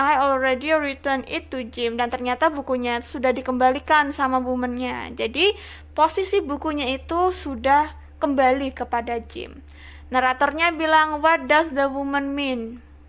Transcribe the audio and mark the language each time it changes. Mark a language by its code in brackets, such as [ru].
[en] I already returned it to Jim." [id] Dan ternyata bukunya sudah dikembalikan sama woman-nya. Jadi posisi bukunya itu sudah kembali kepada Jim. Naratornya bilang, [en] "What does the woman mean?"